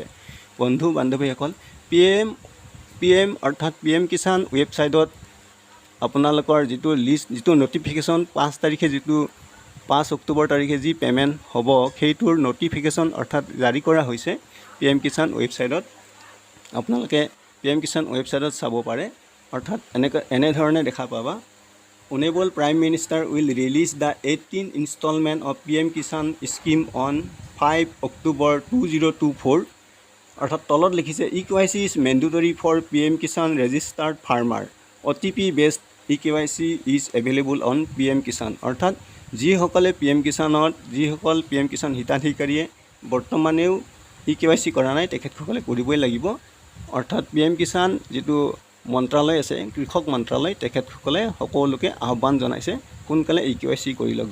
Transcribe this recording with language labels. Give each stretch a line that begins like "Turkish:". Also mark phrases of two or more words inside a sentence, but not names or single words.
Assamese: বন্ধু বান্ধৱীসকল, PM কিষাণ ৱেবছাইটত আপোনালোকৰ যিটো লিষ্ট, যিটো ন'টিফিকেশ্যন 5 তাৰিখে, যিটো 5 অক্টোবৰ তাৰিখে যি পে'মেণ্ট হ'ব সেইটোৰ ন'টিফিকেশ্যন অৰ্থাৎ জাৰি কৰা হৈছে PM কিষাণ ৱেবছাইটত। আপোনালোকে PM কিষাণ ৱেবছাইটত চাব পাৰে। অৰ্থাৎ এনেধৰণে দেখা পাবা,
English: Honorable Prime Minister will release the 18th installment of PM Kisan scheme on 5 October 2024.
Assamese: অৰ্থাৎ তলত লিখিছে
English: EKYC is mandatory for PM Kisan registered farmer. OTP based EKYC is available on PM Kisan.
Assamese: অৰ্থাৎ যিসকলে PM কিষাণ হিতাধিকাৰীয়ে বৰ্তমানেও EKYC কৰা নাই তেখেতসকলে কৰিবই লাগিব। অৰ্থাৎ PM কিষাণ যিটো মন্ত্ৰালয় আছে, কৃষক মন্ত্ৰালয়, তেখেতসকলে সকলোকে আহ্বান জনাইছে সোনকালে EKYC কৰি লওক।